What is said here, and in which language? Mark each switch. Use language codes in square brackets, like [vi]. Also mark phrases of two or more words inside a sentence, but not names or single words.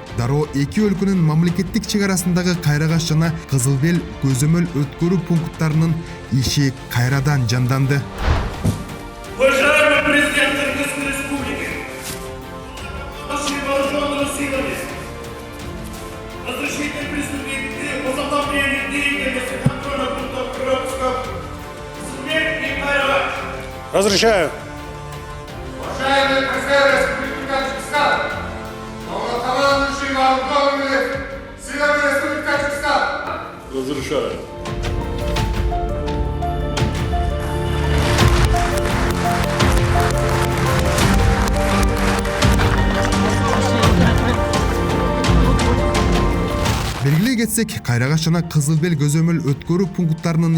[ky] Дароо эки өлкөнүн мамлекеттик чек арасындагы Кайрагаш жана Кызыл Бел көзөмөл өткөрүү пункттарынын иши кайрадан жанданды. [ru] Уважаемый президент Кыргызской Республики, нашими вооруженными силами, разрешите приступить к возобновлению деятельности контрольных пунктов Кыргызского, Кызыл Бел и Кайрагаш. Разрешаю. Уважаемый президент Республики Таджикистан, главнокомандующий вооруженными силами Республики Таджикистан. Разрешаю. [ky] Белгилей кетсек, Кайрагаш жана Кызыл Бел көзөмөл өткөрүү пункттарынын